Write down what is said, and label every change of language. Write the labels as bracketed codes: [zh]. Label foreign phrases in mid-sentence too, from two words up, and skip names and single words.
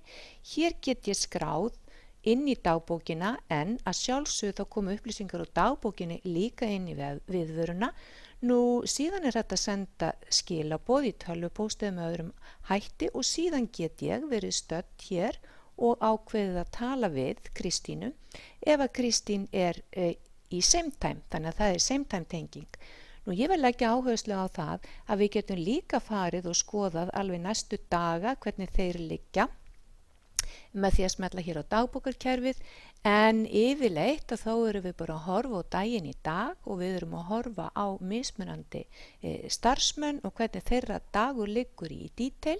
[is] Hér get ég skráð inn í dagbókina en að sjálfsögðu þá komu upplýsingar úr dagbókinni líka inn í viðvöruna. Nú síðan er þetta að senda skilaboð í tölvupósti með öðrum hætti og síðan get ég verið stödd hér og ákveðið að tala við Kristínu ef að Kristín er í [en] same time, [is] þannig að það er [en] same time [is] tenging. Nú ég vil leggja áherslu á það að við getum líka farið og skoðað alveg næstu daga hvernig þeir liggja með því að smella hér á dagbókarkerfið en yfirleitt að þá erum við bara að horfa á daginn í dag og við erum að horfa á mismunandi starfsmenn og hvernig þeirra dagur liggur í detail.